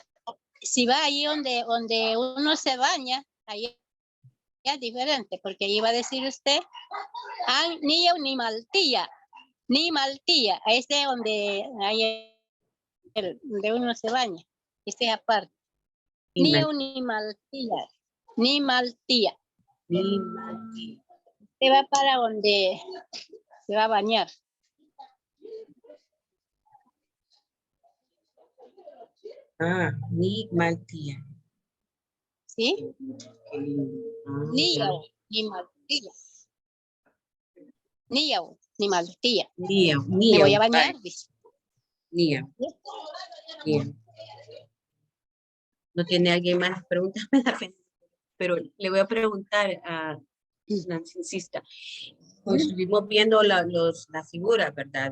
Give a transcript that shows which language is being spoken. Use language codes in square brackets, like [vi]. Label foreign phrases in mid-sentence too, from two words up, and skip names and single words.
[es] si va ahí donde uno se baña, ahí es diferente, porque ahí va a decir usted, ni maltía, ese es donde uno se baña, ese es aparte. Ni maltía. Ni Mati. Se va para donde se va a bañar. Ah, ni Maltía. ¿Sí? Ya. Ni maltía. Ni maltía. Nio, Me voy a Nio. bañar, Bye. dice. Nio, Nio. ¿No tiene alguien más preguntas? Pero le voy a preguntar a Nancy Insista. Pues estuvimos viendo las figuras, ¿verdad?